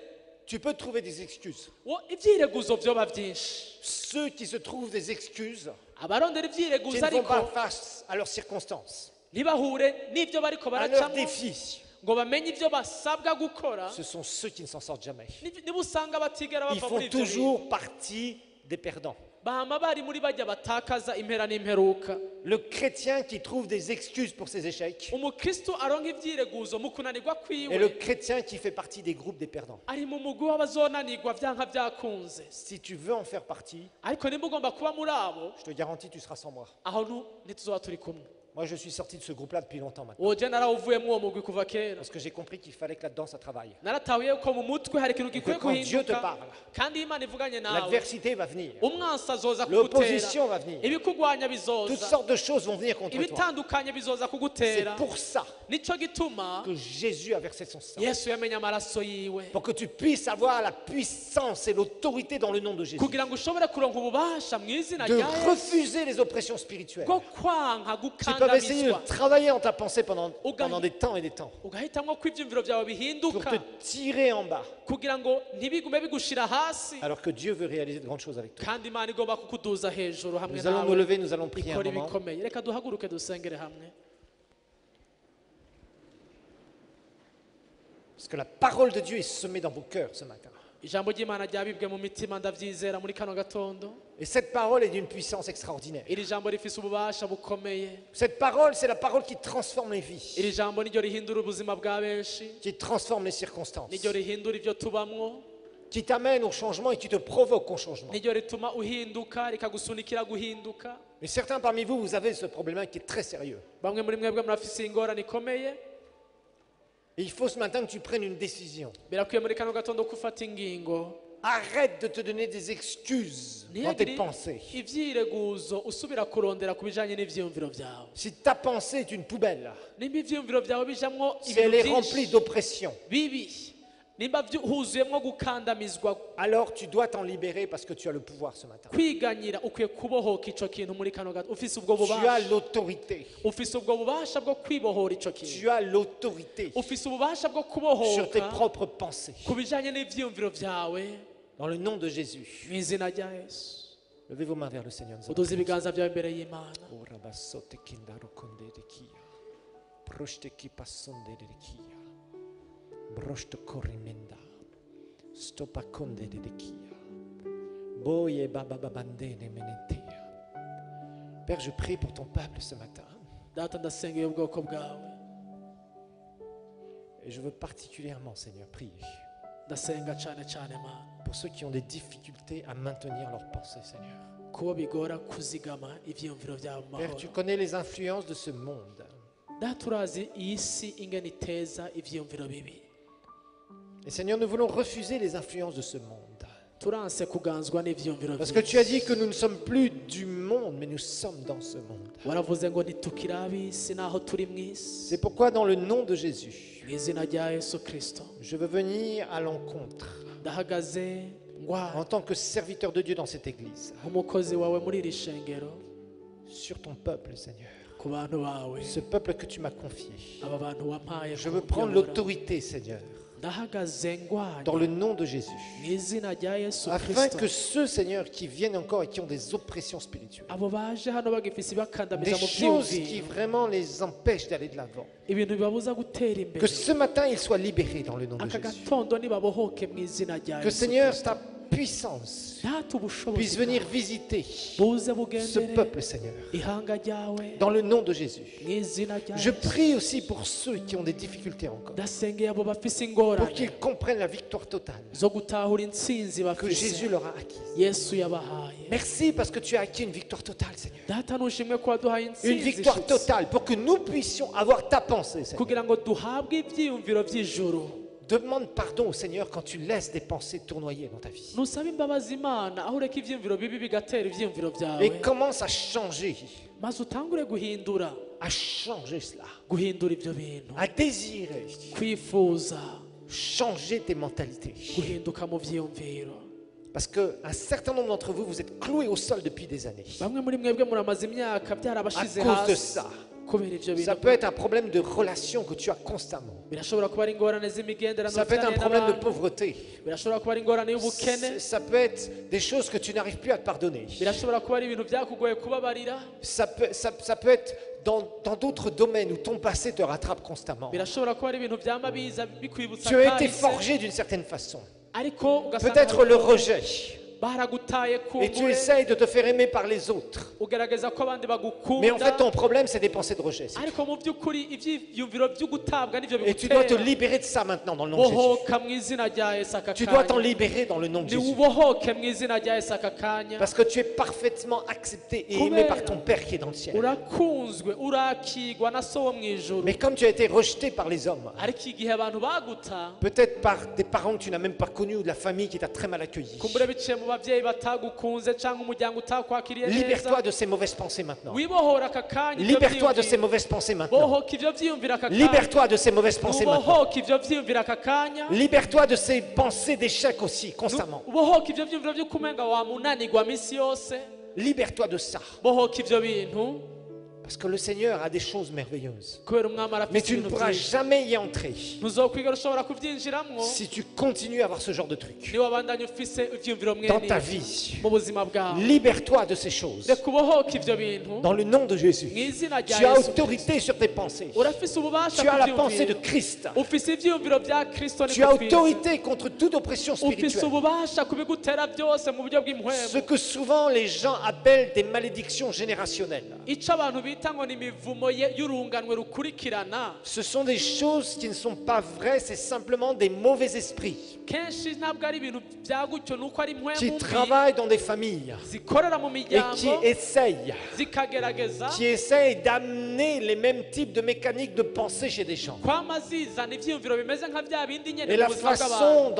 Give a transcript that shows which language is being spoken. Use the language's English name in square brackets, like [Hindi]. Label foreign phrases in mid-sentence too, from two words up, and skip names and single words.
[French] Tu peux trouver des excuses. [Rundi] Ivyireguzo vyoba vyinshi, [French] Ceux qui se trouvent des excuses, [Rundi] abarondera [French] qui [Rundi] ivyireguzo [French] ne font [Rundi] ariko [French] pas face à leurs circonstances, [Rundi] ntibahure n'ivyo bariko [French] à leurs [Rundi] baracamwo [French] défis, [Rundi] ngo bamenye ivyo basabwa gukora, [French] ce sont ceux qui ne s'en sortent jamais. [Rundi] niba usanga batigera [French] Ils [Rundi] bava [French] font [Rundi] muri ivyo bintu, [French] toujours partie des perdants. [Rundi] bahama bari muri bajya batakaza impera n'imperuka. [French] Le chrétien qui trouve des excuses pour ses échecs [Rundi] umukristo aronka ivyireguzo mu kunanirwa [French] et le [Rundi] kwiwe, [French] chrétien qui fait partie des groupes des perdants. [Rundi] ari mu mugwi w'abazonanirwa vyanka vyakunze, [French] Si tu veux en faire partie, [Rundi] ariko nimba ugomba kuba muri abo, [French] je te garantis, tu seras sans moi. [Rundi] aho ntituzoba turi kumwe. [French] Moi, je suis sorti de ce groupe-là depuis longtemps maintenant. [Rundi] uwo je narawuvuyemwo uwo mugwi kuva kera, [French] Parce que j'ai compris qu'il fallait que là-dedans, ça travaille. [Rundi] naratahuye ko mu mutwe hari ikintu gikwiye [French] quand Dieu te [Rundi] guhinduka, [French] parle, [Rundi] kandi iyo Imana ivuganye nawe [French] L'adversité va venir. [Rundi] umwansi azoza [French] L'opposition [Rundi] kugutera, [French] va venir. [Rundi] ibikugwanya [French] Toutes [Rundi] bizoza, [French] sortes de choses vont venir contre toi. [Rundi] ibitandukanye bizoza [French] C'est [Rundi] kugutera. [French] pour ça [Rundi] Nico gituma [French] que Jésus a versé son sang. [Rundi] Yesu yamenye amaraso yiwe, [French] Pour que tu puisses avoir la puissance et l'autorité dans le nom de Jésus. [Rundi] kugira ngo ushobore kuronka ububasha mu izina [French] De [Rundi] rya Yesu [French] refuser les oppressions spirituelles. [Rundi] bwo kwanka [French] Tu peux essayer de [Rundi] gukandamizwa, [French] travailler en ta pensée pendant des temps et des temps. [Rundi] ugahitamwo ko ivyumviro vyawe [French] Pour [Rundi] bihinduka, [French] te tirer en bas. [Rundi] kugira ngo ntibigume bigushira hasi, [French] Alors que Dieu veut réaliser de grandes choses avec toi. [Rundi] kandi Imana igomba kukuduza hejuru hamwe [French] Nous allons nous [Rundi] nawe [French] lever, nous allons prier un [Rundi] ikora [French] moment. [Rundi] ibikomeye. Reka duhaguruke dusengere hamwe, [French] Parce que la parole de Dieu est semée dans vos cœurs ce matin. [Rundi] ijambo ry'Imana ryabibwe mu mitima, ndavyizera muri kano gatondo. [French] Et cette parole est d'une puissance extraordinaire. [Rundi] Iri jambo rifise ububasha bukomeye, [French] Cette parole, c'est la parole qui transforme les vies, [Rundi] iri jambo niryo rihindura ubuzima bwa benshi, [French] qui transforme les circonstances, [Rundi] niryo rihindura ivyo tubamwo, [French] qui t'amène au changement et qui te provoque au changement. [Rundi] niryo rituma uhinduka, rikagusunikira guhinduka. [French] Mais certains parmi vous, vous avez ce problème qui est très sérieux. [Rundi] Bamwe muri mwebwe murafise ingorane ikomeye, [French] Et il faut ce matin que tu prennes une décision. [Rundi] birakwiye muri kano gatondo ko ufata ingingo, [French] Arrête de te donner des excuses dans tes [Rundi] ntihagire [French] pensées. [Rundi] ivyireguzo usubira kurondera ku bijanye n'ivyiyumviro vyawe. [French] Si ta pensée est une poubelle, [Rundi] Nimba ivyiyumviro vyawe bijamwo [French] si elle [Rundi] ibintu [French] est remplie [Rundi] vyinshi [French] d'oppression, [Rundi] bibi, nimba huzuyemo gukandamizwa [French] alors tu dois t'en libérer parce que tu as le pouvoir ce matin. [Rundi] kwiganyira ukwiye kubohoka ico kintu muri kano gato ufise ubwo [French] Tu as [Rundi] bubasha [French] l'autorité. [Rundi] ufise ubwo bubasha bwo kwibohora ico kintu [French] Tu as l'autorité [Rundi] ufise ububasha bwo [French] sur tes [Rundi] kubohoka [French] propres pensées. [Rundi] ku bijanye n'ivyiyumviro vyawe [French] Dans le nom de Jésus. [Rundi] mu izina rya Yesu [French] Levez vos mains vers le Seigneur. Nous allons [Rundi] uduze ibiganza byawe imbere y'Imana Oh, rabasote kindaro konde de kia. Brochte ki pasonde de kia. Brochte korimenda. Stopa konde de kia. Boye baba babandene menetea. [French] Père, je prie pour ton peuple ce matin. [Rundi] data ndasengeye ubwoko bwawe [French] Et je veux particulièrement, Seigneur, prier [Rundi] ndasenga cyane cyane Mana [French] pour ceux qui ont des difficultés à maintenir leurs pensées, Seigneur. [Rundi] kuba bigora kuzigama ivyiyumviro vyawe mu [French] Père, [Rundi] mahoro [French] tu connais les influences de ce monde. [Rundi] data urazi iyi si ingene iteza ivyiyumviro bibi [French] Et Seigneur, nous voulons refuser les influences de ce monde. [Rundi] turanse kuganzwa n'ivyiyumviro [French] Parce que tu as dit que nous ne sommes plus du monde, mais nous sommes dans ce monde. [Rundi] waravuze ngo ntitukiri ab'isi naho turi mu isi [French] C'est pourquoi, dans le nom de Jésus, [Rundi] mu izina rya Yesu Kristo [French] je veux venir à l'encontre, [Rundi] ndahagaze ngwara [French] en tant que serviteur de Dieu dans cette église, [Rundi] nk'umukozi wawe muri iri shengero [French] sur ton peuple, Seigneur. [Rundi] ku bantu bawe [French] Ce peuple que tu m'as confié. [Rundi] aba bantu wampaye [French] Je veux prendre [Rundi] kuyobora. [French] l'autorité, Seigneur, [Rundi] ndahagaze ngwara [French] dans le nom de Jésus, [Rundi] mu izina rya Yesu [French] afin [Rundi] Kristo [French] que ceux, Seigneur, qui viennent encore et qui ont des oppressions spirituelles, [Rundi] abo baje hano bagifise [French] des [Rundi] ibakandamiza mu [French] choses qui [Rundi] byiyumviro [French] vraiment les empêchent d'aller de l'avant, [Rundi] ibintu bibabuza gutera [French] que [Rundi] imbere [French] ce matin ils soient libérés dans le nom de [Rundi] aka [French] Jésus. [Rundi] gatondo nibabohoke mu izina rya [French] Que [Rundi] Yesu [French] Seigneur, [Rundi] Kristo. [French] ta puissance [Rundi] data ubushobozi [French] puisse venir [Rundi] bwawe [French] visiter [Rundi] buze [French] ce [Rundi] bugendere [French] peuple, Seigneur, [Rundi] ihanga ryawe [French] dans le nom de Jésus. [Rundi] mu izina rya [French] Je [Rundi] Yesu. [French] prie aussi pour ceux qui ont des difficultés encore, [Rundi] ndasengeye abo bafise [French] pour [Rundi] ingorane [French] qu'ils comprennent la victoire totale [Rundi] zo gutahura intsinzi [French] que [Rundi] bafise [French] Jésus leur a acquise. [Rundi] yesu yabahaye [French] Merci parce que tu as acquis une victoire totale, Seigneur. [Rundi] data nushimwe ko waduhaye [French] Une [Rundi] intsinzi [French] victoire [Rundi] ishitse, [French] totale pour que nous puissions avoir ta pensée, Seigneur. [Rundi] kugira ngo duhabwe ibyiyumviro by'ijuru [French] Demande pardon au Seigneur quand tu laisses des pensées tournoyer dans ta vie. [Rundi] nusaba imbabazi imana aho ureka ibyiyumviro bibi bigatera ibyiyumviro byawe [French] Et commence à changer [Rundi] maze utangure guhindura [French] cela, [Rundi] guhindura ibyo bintu [French] à désirer, [Rundi] kwifuza [French] changer tes mentalités. [Rundi] guhinduka mu byiyumviro [French] Parce qu'un certain nombre d'entre vous, vous êtes cloués au sol depuis des années. [Rundi] bamwe muri mwebwe muramaze imyaka [French] À [Rundi] byarabashize [French] cause de [Rundi] hasi [French] ça. [Rundi] kubera ibyo [French] Ça [Rundi] bintu [French] peut être un problème de relation que tu as constamment. [Rundi] birashobora kuba ari ingorane z'imigenderanire [French] Ça peut être un [Rundi] ufitanye [French] problème de [Rundi] n'abantu. [French] pauvreté. [Rundi] birashobora kuba ari ingorane y'ubukene [French] Ça peut être des choses que tu n'arrives plus à te pardonner. [Rundi] birashobora kuba ari ibintu byakugoye kubabarira [French] Ça peut être dans d'autres domaines où ton passé te rattrape constamment. [Rundi] birashobora kuba ari ibintu byama biza bikwibutsa [French] Tu as été [Rundi] kahise, [French] forgé d'une certaine façon. [Rundi] ariko ugasanga [French] Peut-être le rejet. [Rundi] baragutaye [French] Et tu [Rundi] kumbure [French] essayes de te faire aimer par les autres. [Rundi] ugerageza ko abandi [French] Mais en fait, [Rundi] bagukunda [French] ton problème, c'est des pensées de rejet. [Rundi] ariko mu by'ukuri ibyiyumviro by'ugutabwa nibyo [French] Et tu dois te [Rundi] bigutera [French] libérer de ça maintenant dans le nom de Jésus. [Rundi] bohoka mu izina rya Yesu aka [French] Tu dois t'en [Rundi] kanya [French] libérer dans le nom de Jésus. [Rundi] niwubohoke mu izina rya Yesu aka kanya [French] Parce que tu es parfaitement accepté et aimé par ton Père qui est dans le ciel. [Rundi] urakunzwe urakigwa na so wo mu ijuru [French] Mais comme tu as été rejeté par les hommes, [Rundi] ariko igihe abantu baguta [French] peut-être par des parents que tu n'as même pas connus ou de la famille qui t'a très mal accueilli, [Rundi] kumbure biciye mu babyeyi batagukunze cyangwa umuryango utakwakiriye [French] libère-toi [Rundi] neza [French] de ces mauvaises pensées maintenant. [Rundi] wibohora aka kanya ibyo [French] Libère-toi de ces [Rundi] byiyumviro. [French] mauvaises pensées maintenant. [Rundi] bohoka ibyo byiyumvira aka kanya [French] Libère-toi de ces mauvaises pensées maintenant. [Rundi] ubohoka ibyo byiyumvira aka kanya [French] Libère-toi de ces pensées d'échec aussi, constamment. [Rundi] ubohoka ibyo byiyumviro by'ukumenga wamunanirwa minsi yose [French] Libère-toi de ça. [Rundi] bohoka ibyo bintu [French] Parce que le Seigneur a des choses merveilleuses. [Rundi] kubera umwami [French] Mais [Rundi] arafite [French] tu ne [Rundi] ibintu [French] pourras [Rundi] byinshi [French] jamais y entrer [Rundi] ntuzokwigera ushobora kubyinjiramo [French] si tu continues à avoir ce genre de truc [Rundi] niba wabandanya ufise ibyiyumviro [French] dans ta [Rundi] mwene [French] vie. [Rundi] mu buzima bwawe [French] Libère-toi de ces choses. [Rundi] reka ubohoke ibyo bintu [French] Dans le nom de Jésus. [Rundi] mu izina [French] Tu [Rundi] rya [French] as [Rundi] Yesu [French] autorité sur tes pensées. [Rundi] urafise ububasha [French] Tu as [Rundi] ku [French] la pensée de [Rundi] byiyumviro [French] Christ. [Rundi] ufise ibyiyumviro bya kristo [French] Tu as [Rundi] niko twize [French] autorité contre toute oppression [Rundi] ufise [French] spirituelle. [Rundi] ububasha ku bigutera byose mu buryo [French] Ce [Rundi] bw'impwemu [French] que souvent les gens appellent des malédictions générationnelles. [Rundi] icyo abantu bita ngo ni imivumo y'urunganwe rukurikirana [French] Ce sont des choses qui ne sont pas vraies, c'est simplement des mauvais esprits [Rundi] kenshi ntabwo ari ibintu bya gutyo ni uko ari [French] qui [Rundi] impwemu mbi [French] travaillent dans des familles [Rundi] zikorera mu [French] et [Rundi] miryango [French] qui essayent d'amener les mêmes types de mécaniques de pensée chez des gens. [Rundi] kwama zizana ibyiyumviro bimeze nka bya bindi nyine [French] Et [Rundi] mu [French] la [Rundi] buzima bw'abantu